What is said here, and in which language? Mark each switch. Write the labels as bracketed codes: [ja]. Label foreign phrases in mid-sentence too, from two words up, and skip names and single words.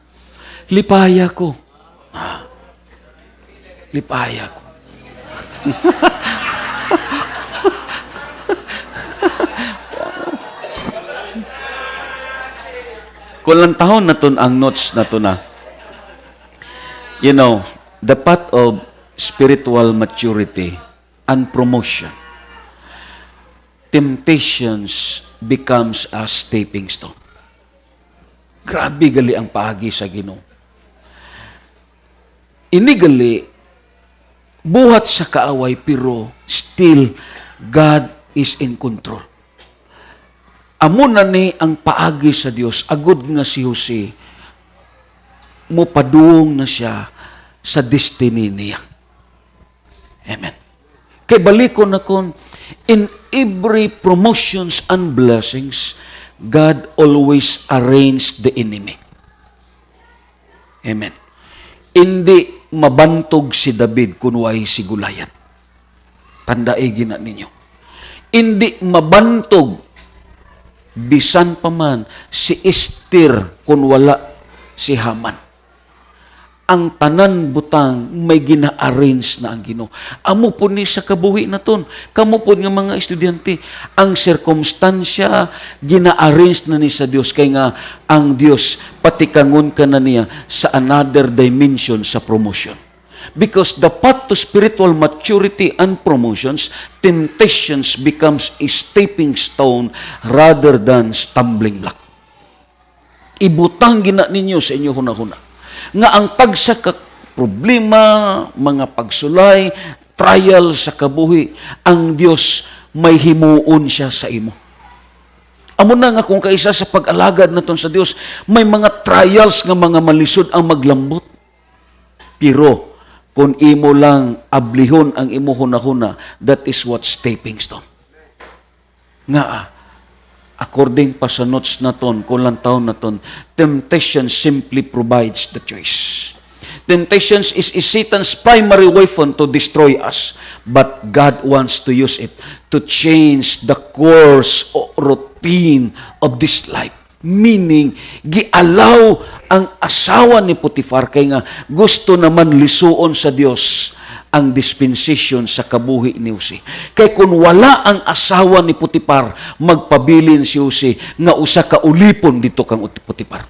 [hil] Lipaya ko. Lipaya ko. Kulang tahon na to ang notes na to na. [en] You know, the path of spiritual maturity and promotion. Temptations becomes a stepping stone. [hil] Grabe gali ang paagi sa Ginoo. Ini gali buhat sa kaaway pero [en] still God is in control. [hil] Amo na ni ang paagi sa Dios, agud nga si Jose, mupaduong na siya sa destiny niya. Amen. Kay balikon na kon, [en] in every promotions and blessings, God always arranged the enemy. [hil] Amen. Hindi mabantog si David kung way si Goliath. Tandaigin na ninyo. Hindi mabantog bisan pa man si Esther kung wala si Haman. ang tanan butang may gina-arrange na ang Ginoo. Amo po ni sa kabuhi na ton. Kamo po nga mga estudyante, ang sirkumstansya gina-arrange na ni sa Dios kay nga ang Dios patikangon ka na niya sa [en] another dimension [hil] sa promotion. [en] Because the path to spiritual maturity and promotions, temptations becomes a stepping stone rather than stumbling block. [hil] Ibutang gina ninyo sa inyo hunahuna nga ang tagsa ka problema, mga pagsulay, trial sa kabuhi, ang Dios may himuon siya sa imo. Amo na nga kung kaisa sa pag-alagad naton sa Dios, may mga trials nga mga malisod ang maglambot. Pero kung imo lang ablihon ang imo hunahuna, [en] that is what stepping stone. [hil] Nga according pa sa notes naton, kulang taon naton, [en] temptation simply provides the choice. Temptations is Satan's primary weapon to destroy us, but God wants to use it to change the course or routine of this life. Meaning, [hil] gialaw ang asawa ni Potifar kay nga gusto naman lisuon sa Dios ang dispensation sa kabuhi ni Jose. Kay kung wala ang asawa ni Potifar, magpabilin si Jose nga usa ka ulipon dito kang Potifar.